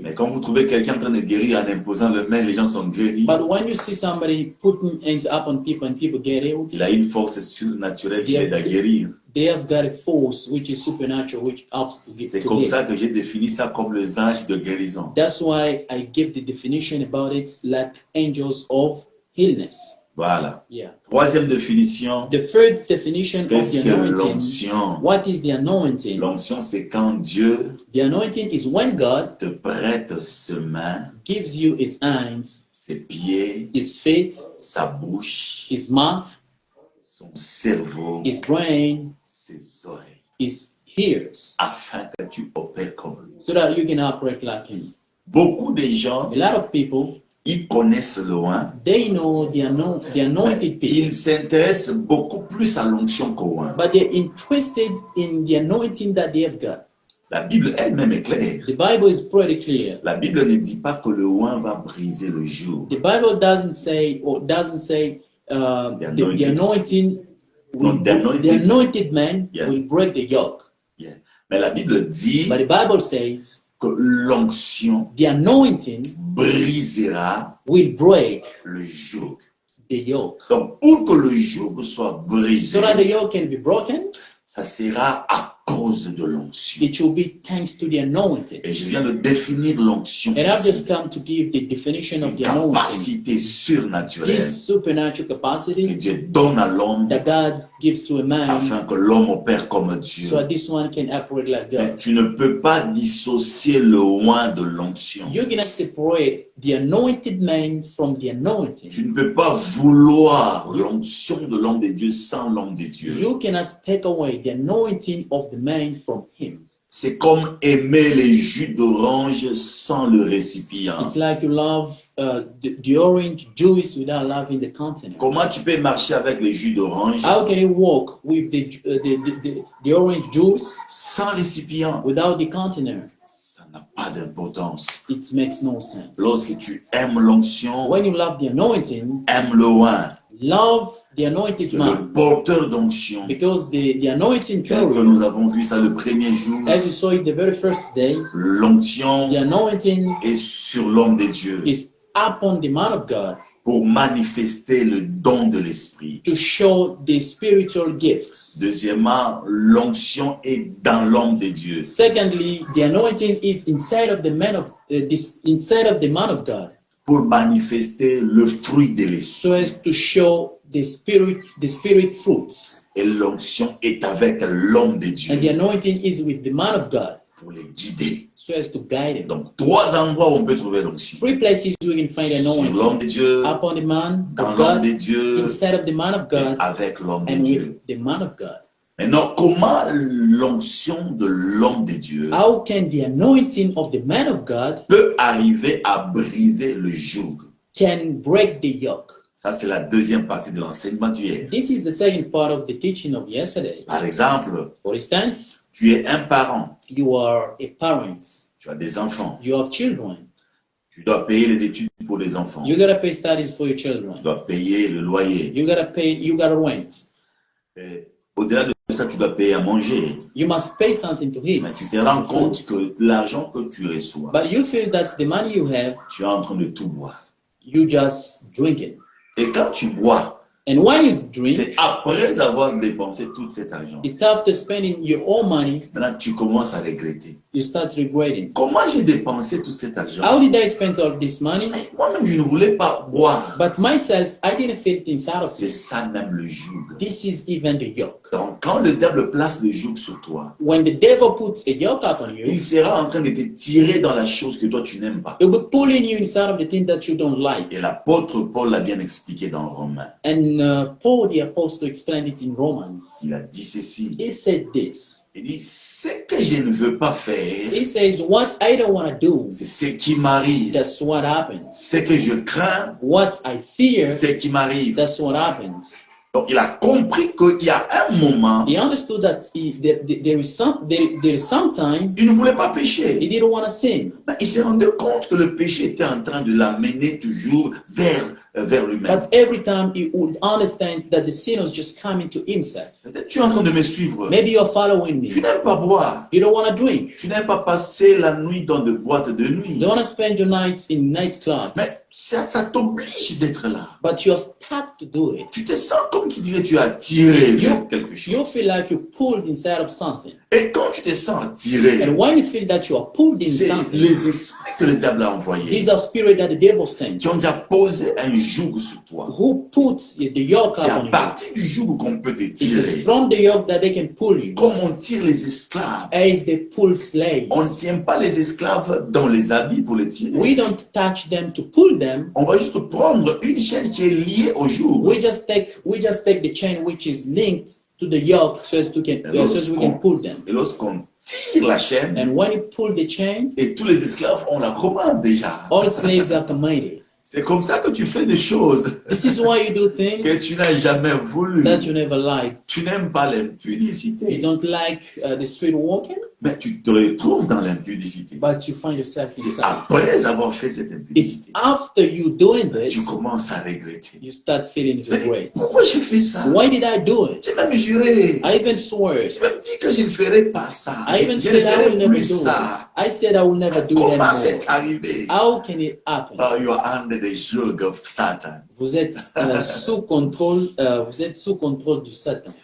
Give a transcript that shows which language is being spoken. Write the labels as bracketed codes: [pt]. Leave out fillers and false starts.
[fr] Mais quand vous trouvez quelqu'un en train de guérir en imposant le main, les gens sont guéris. [en] But when you see somebody putting hands up on people and people get healed, [fr] Il a une force surnaturelle qui l'aide à guérir. [en] they have got a force which is supernatural, which helps to get [fr] C'est [en] to [fr] comme [en] heal. [fr] ça que j'ai défini ça comme les anges de guérison. [en] That's why I give the definition about it like angels of healness. [fr] Voilà. [en] Yeah. [fr] Troisième définition, [en] The third definition of [fr] qu'est-ce [en] the [fr] que [en] anointing. [fr] l'onction? [en] What is the anointing? [fr] L'onction, c'est quand Dieu [en] The anointing is when God [fr] te prête ses mains, [en] gives you his hands, [fr] ses pieds, [en] his feet, [fr] sa bouche, [en] his mouth, [fr] son cerveau, [en] his brain, [fr] ses oreilles, [en] his ears, [fr] afin que tu opères comme lui. [en] so that you can operate like him. [fr] Beaucoup de gens, [en] A lot of people, [fr] ils connaissent loin, [en] they know the anointed people, [fr] ils s'intéressent beaucoup plus à l'onction qu'au loin. [en] but they're interested in the anointing that they have got. [fr] La Bible elle-même est claire. [en] The Bible is pretty clear. [fr] La Bible ne dit pas que le oin va briser le joug. [en] The Bible doesn't say the anointing will, No, the the anointed man Yeah. will break the yoke. Yeah. [fr] Mais la Bible dit [en] But the Bible says [fr] que l'onction [en] the anointing [fr] brisera [en] will break [fr] le joug. [en] the yoke. [fr] Donc, pour que le joug soit brisé, [en] So that the yoke can be broken, [fr] ça sera à cause de l'onction. [en] it will be thanks to the anointing. [fr] Et je viens de définir l'onction [en] And I've just [fr] ici. [en] come to give the definition of [fr] Une [en] the anointing. [fr] capacité surnaturelle [en] This supernatural [fr] que [en] capacity [fr] Dieu donne à l'homme [en] that God gives to a man, [fr] afin que l'homme opère comme Dieu. [en] so that this one can operate like [fr] Mais [en] God. [fr] tu ne peux pas dissocier le oin de l'onction. [en] You cannot separate the anointed man from the anointing. [fr] Tu ne peux pas vouloir l'onction de l'homme de Dieu sans l'homme de Dieu. [en] You cannot take away the anointing of the man from him. [fr] C'est comme aimer les jus d'orange sans le récipient. [en] It's like you love the orange juice without loving the container. [fr] Comment tu peux marcher avec les jus d'orange [en] How can you walk with the orange juice [fr] sans récipient? [en] without the container? [fr] Ça n'a pas d'importance. [en] It makes no sense. [fr] Lorsque tu aimes l'onction, [en] When you love the anointing, [fr] aime le oin. [en] love the anointed [fr] Le [en] man, [fr] porteur d'onction, [en] because the anointing [fr] tel que [en] carrier, [fr] nous avons vu ça le premier jour, [en] as you saw it the very first day, [fr] l'onction [en] the anointing [fr] est sur l'homme de Dieu [en] is upon the man of God [fr] pour manifester le don de l'esprit. [en] to show the spiritual gifts. [fr] Deuxièmement, l'onction est dans l'homme de Dieu [en] Secondly, the anointing is inside of the man of inside of the man of God, [fr] pour manifester le fruit de [en] so [fr] l'esprit. [en] as to show the spirit fruits. [fr] Et l'onction est avec l'homme de [en] And the [fr] Dieu [en] anointing is with the man of God, [fr] pour les guider. [en] so as to guide him. [fr] Donc, trois endroits où on peut trouver l'onction. [en] 3 places we can find [fr] Sur l'homme [en] anointing: [fr] de Dieu, [en] upon the man [fr] dans [en] of [fr] l'homme [en] God, [fr] de Dieu, [en] inside of the man of [fr] et [en] God, [fr] avec l'homme de [en] and [fr] Dieu. [en] with the man of God. [fr] Maintenant, comment l'onction de l'homme de Dieu [en] How can the anointing of the man of God [fr] peut arriver à briser le joug? [en] can break the yoke? [fr] Ça, c'est la deuxième partie de l'enseignement d'hier. [en] This is the second part of the teaching of yesterday. [fr] Par exemple, [en] For instance, [fr] tu es un parent, [en] you are a parent, [fr] tu as des enfants, [en] you have children, [fr] tu dois payer les études pour les enfants, [en] you gotta pay studies for your [fr] tu [en] children, [fr] dois payer le loyer. [en] you gotta rent, [fr] Et au-delà de ça, tu dois payer à manger. [en] you must pay something to eat. [fr] Mais tu te rends compte que l'argent que tu reçois, [en] But you feel that the money you have, [fr] tu es en train de tout boire. [en] you just drink it. [fr] Et quand tu bois, [en] And when you drink, [fr] c'est après avoir dépensé tout cet argent. [en] it's after spending your own money, [fr] Maintenant, tu commences à regretter. [en] you start regretting. [fr] Comment j'ai dépensé tout cet argent? [en] How did I spend all this money? [fr] Mais moi-même, je ne voulais pas boire. [en] But myself, I didn't feel it inside of [fr] C'est [en] me. [fr] ça même le joug. [en] This is even the yoke. [fr] Donc, quand le diable place le joug sur toi, [en] When the devil puts a yoke upon you, [fr] il sera en train de te tirer dans la chose que toi tu n'aimes pas. [en] it will pulling you inside of the thing that you don't like. [fr] Et l'apôtre Paul l'a bien expliqué dans Romains. [en] And Paul the apostle explained it in Romans. [fr] Il a dit ceci. [en] He said this. [fr] Il dit, ce que je ne veux pas faire, [en] He says, what I don't want to do, [fr] c'est ce qui m'arrive. [en] that's what happens. [fr] Ce que je crains, [en] What I fear, [fr] c'est ce qui m'arrive. [en] that's what happens. [fr] Donc, il a compris qu'il y a un moment, [en] He understood that there is some time [fr] il ne voulait pas [en] he [fr] pécher. [en] didn't want to sin. [fr] Mais il s'est rendu compte que le péché était en train de l'amener toujours vers lui-même. [en] But every time he would understand that the sin was just coming to himself. [fr] Peut-être tu es en train de me suivre. [en] Maybe you're following me. [fr] Tu n'aimes pas boire. [en] You don't want to drink. [fr] Tu n'aimes pas passer la nuit dans des boîtes de nuit. [en] You don't want to spend your nights in nightclubs. [fr] Mais ça t'oblige d'être là. [en] But you're stuck to do it. [fr] Tu te sens comme qui dirait tu es attiré vers quelque chose. [en] You feel like you're pulled inside of something. [fr] Et quand tu te sens attiré, [en] And when you feel that you are pulled in [fr] c'est [en] something, [fr] les esprits que le diable a envoyés [en] these are spirits that the devil sends. [fr] qui ont déjà posé un joug sur toi. [en] Who puts the yoke [fr] C'est à [en] upon you? [fr] partir du joug qu'on peut te [en] It is [fr] tirer. [en] from the yoke that they can pull you. [fr] Comme on tire les esclaves. [en] As they pull slaves. [fr] On ne tient pas les esclaves dans les habits pour les tirer. [en] We don't touch them to pull them. [fr] On va juste prendre une chaîne qui est liée au joug. [en] We just take the chain which is linked to the yoke so as we can pull them. [fr] Et lorsqu'on tire la chaîne, [en] And when you pull the chain, [fr] et tous les esclaves ont la commande déjà. [en] all slaves are commanded. [fr] C'est comme ça que tu fais des choses [en] This is why you do [fr] que [en] things [fr] tu n'as jamais voulu. [en] that you never liked. [fr] Tu n'aimes pas [en] You [fr] l'impudicité, [en] don't like the street walking, [fr] mais tu te retrouves dans l'impudicité. [en] but you find yourself [fr] C'est [en] inside. [fr] après avoir fait cette [en] It's [fr] impudicité, [en] after you doing [fr] tu [en] this, [fr] commences à regretter. [en] you start feeling [fr] Tu te dis, [en] regret. [fr] pourquoi j'ai fait ça? [en] Why did I do it? [fr] J'ai même juré. [en] I even swore. [fr] J'ai même dit que je ne ferai pas ça. [en] I even [fr] Je ne [en] said I will [fr] ferai [en] never [fr] plus [en] do [fr] ça. [en] it. I said I will never do it [fr] Comment [en] anymore. [fr] c'est arrivé? [en] How can it happen? Oh, you are under the yoke of Satan. [fr] Vous êtes sous contrôle du Satan.